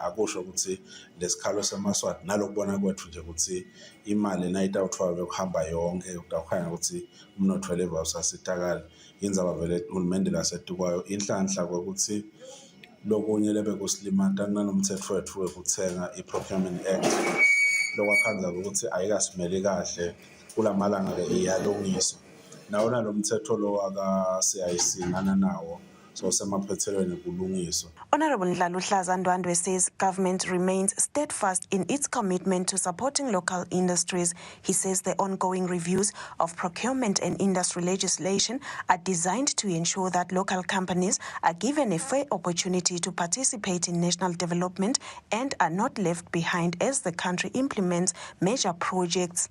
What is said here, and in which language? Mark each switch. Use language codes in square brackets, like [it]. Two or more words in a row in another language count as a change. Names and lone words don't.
[ss] akusho ukuthi lesikhalo semaswati nalokubona kwethu nje ukuthi imali nayitawuthwa bekuhamba yonke ukukhanya ukuthi umnotho level usasitakala indzaba vele uhulumende lasetukwayo inhlanhla ukuthi lokunye lebe kusilimata kunanomthetho wethu wekuthenga i-Procurement Act lokwakhanza ukuthi ayikasimeli kahle kulamalanga ke iyalungiswa nawona lo mthetho lo akasiyayisingana nawo so semaphethelweni kulungiswa. [en] Honorable Ndahla Ndwandwe says government remains steadfast in its commitment to supporting local industries. He says the ongoing reviews of procurement and industry legislation are designed to ensure that local companies are given a fair opportunity to participate in national development and are not left behind as the country implements major projects.